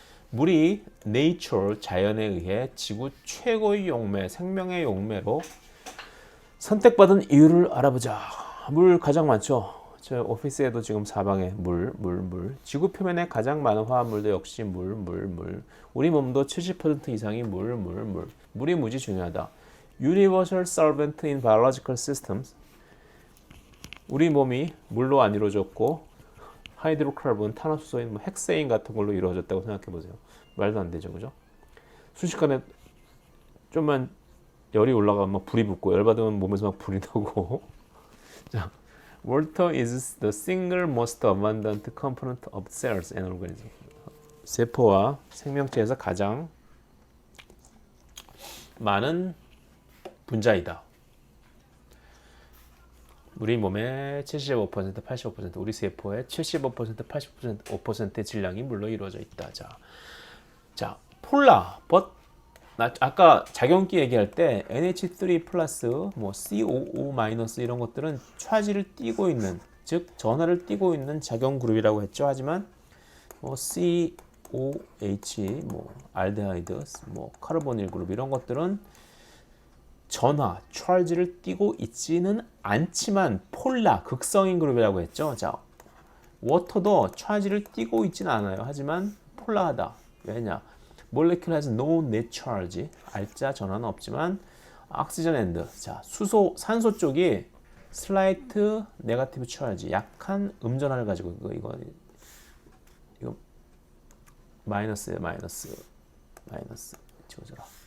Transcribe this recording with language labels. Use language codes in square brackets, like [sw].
[ko] 물이 nature, 자연에 의해 지구 최고의 용매, 생명의 용매로 선택받은 이유를 알아보자. 물 가장 많죠. 저 오피스에도 지금 사방에 물. 지구 표면에 가장 많은 화합물도 역시 물. 우리 몸도 70% 이상이 물. 물이 무지 중요하다. [en] Universal solvent in biological systems. [ko] 우리 몸이 물로 안 이루어졌고 하이드로카본, 탄화수소인, 핵세인 같은 걸로 이루어졌다고 생각해 보세요. 말도 안 되죠, 그죠? 순식간에 좀만 열이 올라가면 불이 붙고 열 받으면 몸에서 막 불이 나고. [en] 자, water is the single most abundant component of cells and organisms. [ko] 세포와 생명체에서 가장 많은 분자이다. 우리 몸의 75%, 85%, 우리 세포의 75%, 80%, 5%의 질량이 물로 이루어져 있다. 자, 폴라, 아까 작용기 얘기할 때 NH3 플러스, 뭐 COO 마이너스 이런 것들은 차지를 띠고 있는, 즉 전하를 띠고 있는 작용 그룹이라고 했죠. 하지만 뭐 COH, 뭐 알데하이드, 뭐 카르보닐 그룹 이런 것들은 전하, 차지를 띠고 있지는 않지만 폴라, 극성인 그룹이라고 했죠. 자, 워터도 차지를 띠고 있지는 않아요. 하지만 폴라하다. 왜냐? [en] molecule has no net charge. [ko] 알짜 전하는 없지만 [en] oxygen and. [ko] 자, 산소 쪽이 [en] slight negative charge. [ko] 약한 음전하를 가지고 이거 마이너스예요. 마이너스. 지워져라.